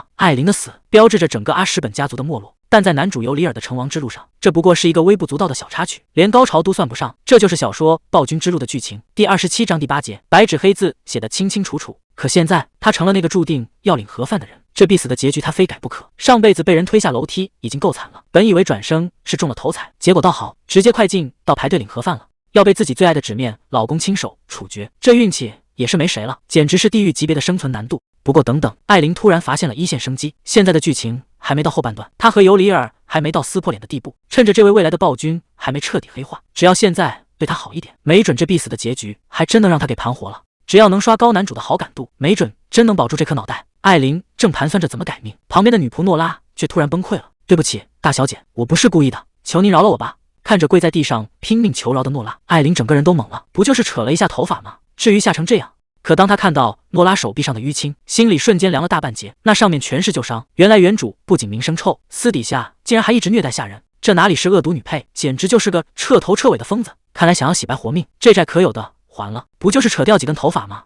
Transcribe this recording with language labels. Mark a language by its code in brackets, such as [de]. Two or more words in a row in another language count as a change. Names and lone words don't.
[zh] 艾琳的死標誌着整個阿什本家族的沒落，但在男主尤里爾的成王之路上，這不過是一個微不足道的小插曲，連高潮都算不上。這就是小說《暴君之路》的劇情，第27章第8節，白紙黑字寫得清清楚楚。可現在他成了那個注定要領盒飯的人，這必死的結局他非改不可。上輩子被人推下樓梯已經夠慘了，本以為轉生是中了頭彩，結果倒好，直接快進到排隊領盒飯了，要被自己最愛的紙面老公親手處決，這運氣也是沒誰了，簡直是地獄級別的生存難度。不過等等，艾琳突然發現了一線生機。現在的劇情還沒到後半段，她和尤里爾還沒到撕破臉的地步，趁着這位未來的暴君還沒徹底黑化，只要現在對他好一點，沒準這必死的結局還真能讓他給盤活了。只要能刷高男主的好感度，沒準真能保住這顆腦袋。艾琳正盤算着怎麼改命，旁邊的女僕諾拉卻突然崩潰了：“对不起，大小姐，我不是故意的，求您饒了我吧。” 看着跪在地上拼命求饒的諾拉，艾琳整個人都懵了，不就是扯了一下頭髮嗎？至於嚇成這樣？可當他看到諾拉手臂上的淤青，心裡瞬間涼了大半截，那上面全是舊傷。原来原主不僅名聲臭，私底下竟然還一直虐待下人，這哪裡是惡毒女配，簡直就是個徹頭徹尾的瘋子。看來想要洗白活命，這債可有的還了，不就是扯掉幾根頭髮嗎？